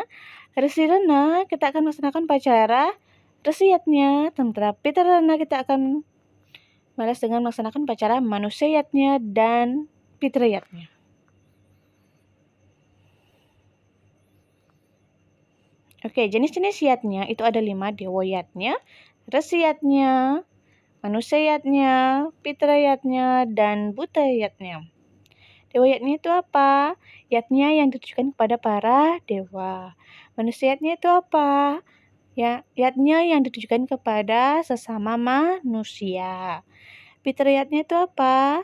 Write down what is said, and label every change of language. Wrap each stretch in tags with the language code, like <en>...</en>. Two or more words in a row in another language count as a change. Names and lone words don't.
<id>Resirena, kita akan melaksanakan upacara resiyatnya. Sementara pitrana, kita akan balas dengan melaksanakan upacara manusayatnya dan pitrayatnya. Oke, jenis-jenis yatnya itu ada 5, dewayatnya, resiyatnya, manusayatnya, pitrayatnya, dan butayatnya. Dewayatnya itu apa? Yatnya yang ditujukan kepada para dewa. Manusayatnya itu apa? Ya, yatnya yang ditujukan kepada sesama manusia. Pitrayatnya itu apa?</id>